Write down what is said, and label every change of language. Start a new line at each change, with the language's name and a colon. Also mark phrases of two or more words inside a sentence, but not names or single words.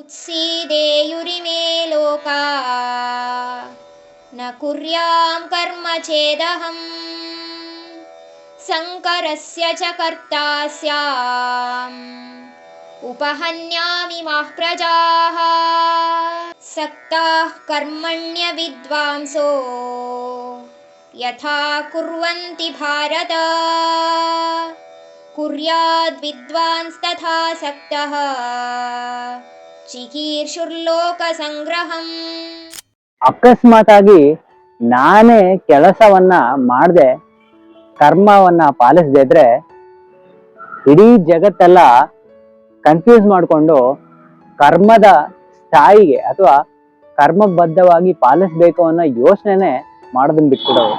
Sanskrit: सीदेयुरिमे लोका न कुर्यां कर्म चेदहम् संकरस्य च कर्ता स्याम् उपहन्यामि माः प्रजाः सक्ताः कर्मण्य विद्वांसो यथा कुर्वन्ति भारत कुर्याद् विद्वांस्तथा सक्तः ಚಿಕೀರ್ಷುರ್ಲೋಕ ಸಂಗ್ರಹಂ.
Kannada: ಅಕಸ್ಮಾತಾಗಿ ನಾನೇ ಕೆಲಸವನ್ನ ಮಾಡದೆ ಕರ್ಮವನ್ನ ಪಾಲಿಸದೇ ಇದ್ರೆ ಇಡೀ ಜಗತ್ತೆಲ್ಲ ಕನ್ಫ್ಯೂಸ್ ಮಾಡಿಕೊಂಡು ಕರ್ಮದ ಸ್ಥಾಯಿಗೆ ಅಥವಾ ಕರ್ಮಬದ್ಧವಾಗಿ ಪಾಲಿಸ್ಬೇಕು ಅನ್ನೋ ಯೋಚನೆನೆ ಮಾಡೋದನ್ನ ಬಿಟ್ಬಿಡೋದು.